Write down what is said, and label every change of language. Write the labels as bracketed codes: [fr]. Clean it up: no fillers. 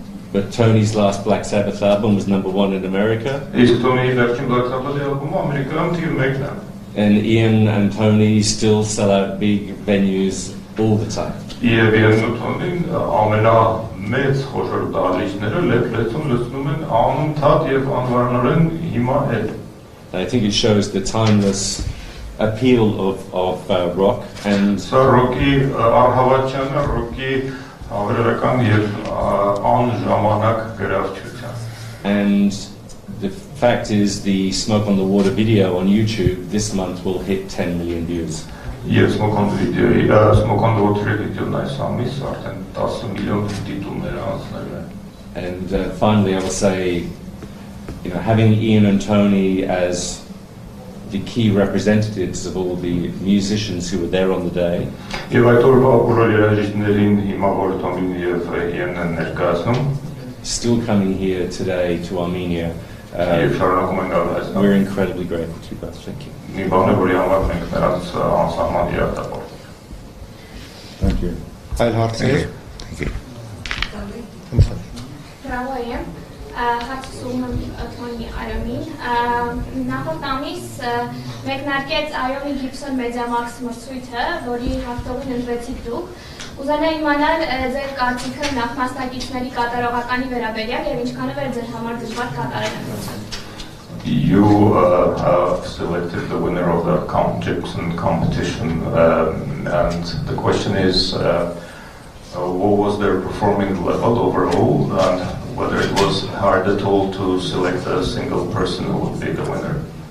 [en] But Tony's last Black Sabbath album was #1 in America. [hy] Իսկ Թոնիի վերջին Black Sabbath ալբոմը Ամերիկայում թիվ 1-ն է։ [en] And Ian and Tony still sell out big venues all the time. [hy] Եվ Իեն ու Թոնին ամենամեծ խոշոր դահլիճները լեցուն լցնում են անընդհատ եւ անվարանորեն հիմա էլ։ [en] I think it shows the timeless appeal of rock and [hy] Սա ռոկի առհավատչանը, ռոկի հավերական եւ անժամանակ գրավչության։ [en] And the fact is the Smoke on the Water video on YouTube this month will hit 10 million views. [hy] Եվ Smoke on the Water-ի վիդեոն այս ամիս արդեն 10 միլիոն դիտումներ անցնել են։ [en] And finally I will say, you know, having Ian and Tony as the key representatives of all the musicians who were there on the day. [hy] Եվ այդ օրվա բոլոր երաժիշտներին հիմա որ Թոնին եւ Իենն են ներկայացնում, [en] still coming here today to Armenia. [hy] եւ շարունակում են գալ այստեղ։ [en] We're incredibly grateful to you both. Thank you. [hy] Մի բան է որի համար մենք նրանց անսահման հիացապով։ [en] Thank you. [hy] Այլ հարցեր։ [en] Thank you. [hy] Bravo եմ, հարցում եմ Թոնի Այոմին, նախորդ ամիս մեկնարկեց Այոմի Գիբսոն մեդիամաքս մրցույթը, որի հաղթողին ընտրեցիք դուք, ուզենա իմանալ ձեր կարծիքը նախ մասնակիցների կատարողականի վերաբերյալ եւ ինչքանով էր ձեր համար դժվար կատարել ընտրությունը։ [en] You have selected the winner of the Gibson competition, and the question is, what was their performing level overall, and whether it was hard at all to select a single person who would be the winner?